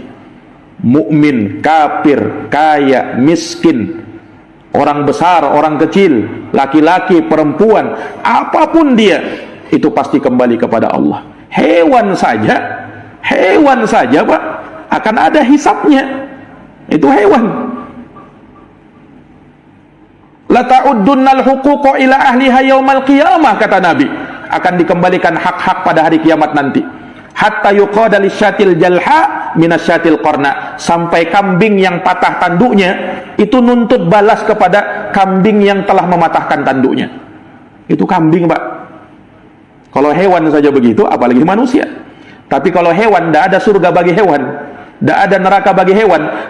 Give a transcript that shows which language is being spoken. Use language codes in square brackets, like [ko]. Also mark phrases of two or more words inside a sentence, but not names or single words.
[id] Mukmin, kafir, kaya, miskin, orang besar, orang kecil, laki-laki, perempuan, apapun dia, itu pasti kembali kepada Allah. Hewan saja Pak, akan ada hisabnya. Itu hewan. [ar] La ta'uddunnal huquqa ila ahliha yaumal qiyamah, [id] kata Nabi, akan dikembalikan hak-hak pada hari kiamat nanti. [ar] Hatta yuqada lisyatil jalha minasyatil qarna, [id] sampai kambing yang patah tanduknya itu nuntut balas kepada kambing yang telah mematahkan tanduknya. Itu kambing, Pak. Kalau hewan saja begitu, apalagi manusia. Tapi kalau hewan, tidak ada surga bagi hewan, tidak ada neraka bagi hewan.